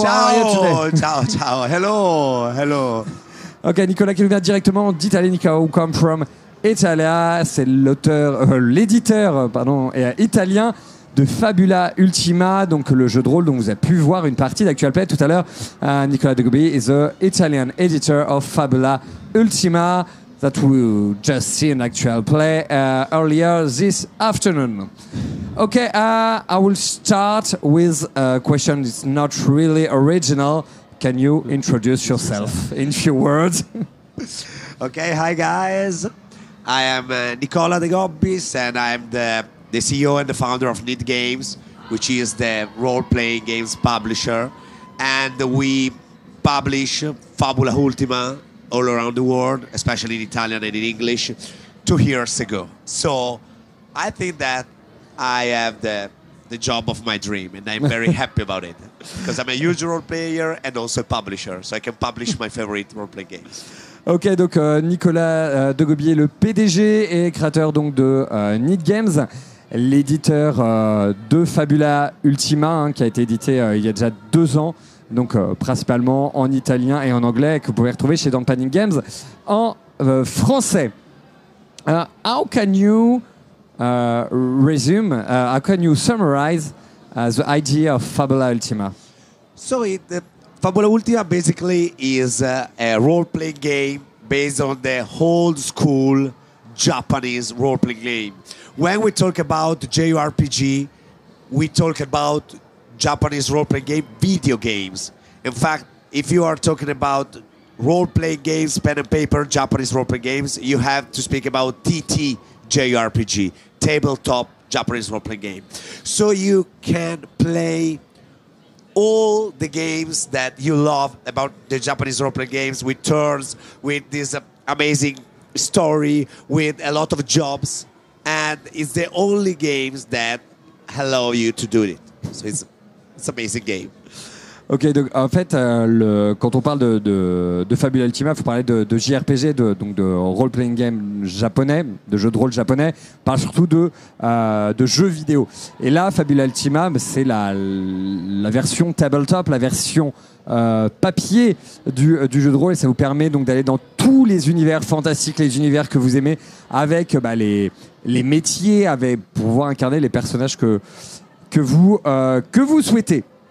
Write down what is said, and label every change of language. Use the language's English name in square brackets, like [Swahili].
[French] Ciao, ciao, ciao. Hello, hello. Ok, Nicolas qui nous vient directement d'Italie. [English] Nicolas, who come from Italia. [French] C'est l'éditeur italien de Fabula Ultima, donc le jeu de rôle dont vous avez pu voir une partie d'Actual Play tout à l'heure. [English] Nicolas de Gobi is the Italian editor of Fabula Ultima that we just see in Actual Play earlier this afternoon. Okay, I will start with a question that's not really original. Can you introduce yourself in few words? Okay, hi guys. I am Nicola De Gobbis and I'm the CEO and the founder of Need Games, which is the role-playing games publisher. And we publish Fabula Ultima all around the world, especially in Italian and in English, 2 years ago. So I think that I have the job of my dream, and I'm very happy about it. Because I'm a huge role player and also a publisher, so I can publish my favorite role-playing games. [French] Ok, donc Nicolas de Gobi est le PDG et créateur donc de Need Games, l'éditeur de Fabula Ultima, qui a été édité il y a déjà 2 ans, donc principalement en italien et en anglais, que vous pouvez retrouver chez Don't Panic Games en français. [English] How can you how can you summarize the idea of Fabula Ultima? So Fabula Ultima basically is a role-playing game based on the old school Japanese role-playing game. When we talk about JRPG, we talk about Japanese role-playing game video games. In fact, if you are talking about role-playing games, pen and paper, Japanese role-playing games, you have to speak about TTJRPG, tabletop Japanese role-playing game. So you can play all the games that you love about the Japanese role-playing games with turns, with this amazing story, with a lot of jobs, and it's the only games that allow you to do it. So it's an amazing game. [French] Ok, donc en fait, quand on parle de Fabula Ultima, il faut parler de JRPG, donc de role-playing game japonais, de jeux de rôle japonais. On parle surtout de jeux vidéo. Et là, Fabula Ultima, c'est la version tabletop, la version papier du jeu de rôle. Et ça vous permet donc d'aller dans tous les univers fantastiques, les univers que vous aimez, avec les métiers, pour pouvoir incarner les personnages que vous souhaitez.